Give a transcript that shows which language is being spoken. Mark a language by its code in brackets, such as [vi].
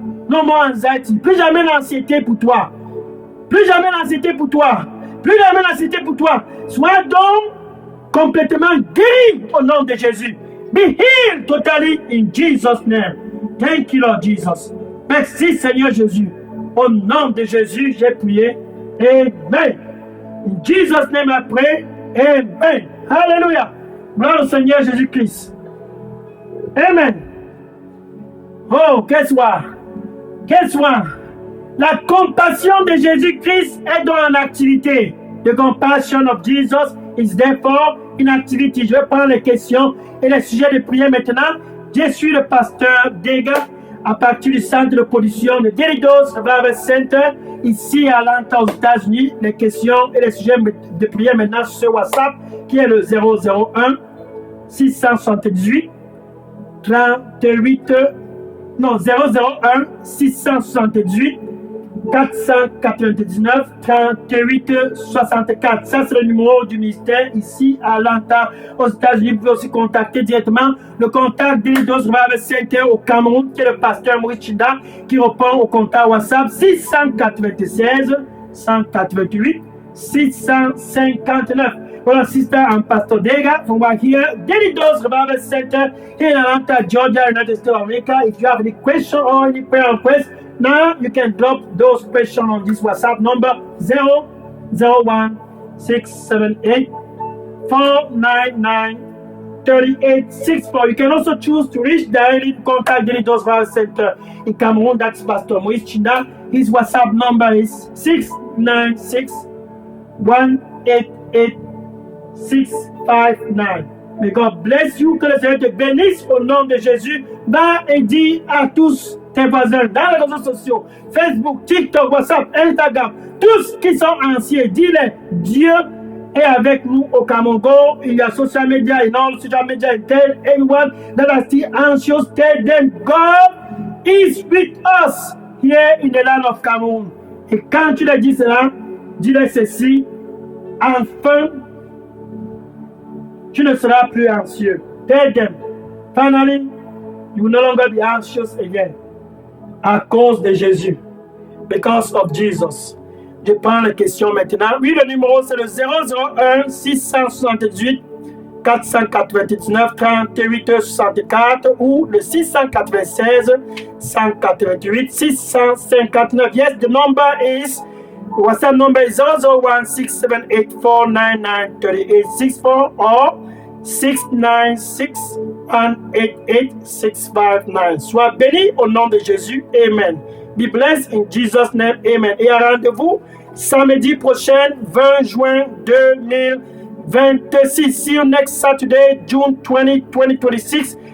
[en] No more anxiety. [fr] Plus jamais l'anxiété pour toi. Plus jamais l'anxiété pour toi. Plus jamais l'anxiété pour toi. Sois donc complètement guéri au nom de Jésus. [en] Be healed totally in Jesus' name. Thank you, Lord Jesus. [fr] Merci, Seigneur Jésus. Au nom de Jésus, j'ai prié. Amen. [en] In Jesus' name, I pray. [fr] Amen. [en] Hallelujah. [fr] Gloire au Seigneur Jésus-Christ. Amen. [en] Oh, guess what? Guess what? [fr] La compassion de Jésus-Christ est dans l'activité. [en] The compassion of Jesus is therefore in activity. [fr] Je vais prendre les questions et les sujets de prière maintenant. Je suis le pasteur Dega à partir du centre de production de Daily Dose Revival Center ici à Atlanta aux États-Unis. Les questions et les sujets de prière maintenant sur ce WhatsApp qui est le 001 678 38 001 678 499 38 64. Ça, c'est le numéro du ministère ici à Atlanta, aux États-Unis. Vous pouvez aussi contacter directement le contact d'Ilidos Revival Center au Cameroun, qui est le pasteur Maurice Chinda, qui répond au contact WhatsApp 696 188 659. [en] Well, sister, I'm Pastor Dega from right here, Dilidos Revival Center in Atlanta, Georgia, United States of America. If you have any question or any prayer request, now you can drop those questions on this WhatsApp number 001 678 499 3864. You can also choose to reach directly to contact Dilidos Revival Center in Cameroon. That's Pastor Maurice Chinda. His WhatsApp number is 696 188 659. May God bless you. [fr] Que le Seigneur te bénisse au nom de Jésus. Va et dis à tous tes voisins dans les réseaux sociaux, Facebook, TikTok, WhatsApp, Instagram, tous qui sont anciens, dis-les, Dieu est avec nous au Cameroun. Il y a [en] social media, you know, social media, and tell everyone that are still anxious, tell them God is with us here in the land of Cameroon. [fr] Et quand tu leur dis cela, dis-leur ceci, enfin, tu ne seras plus anxieux. [en] Tell them, finally, you will no longer be anxious again. [fr] À cause de Jésus. [en] Because of Jesus. [fr] Je prends la question maintenant. Oui, le numéro, c'est le 001 678 499 38 64 ou le 696 188 659. [en] Yes, the number is WhatsApp number is 001 678 499 3864 or 696 188 659. [fr] Sois béni au nom de Jésus. Amen. [en] Be blessed in Jesus' name. Amen. [fr] Et à rendez-vous samedi prochain, 20 juin 2026. [en] See you next Saturday, June 20, 2026.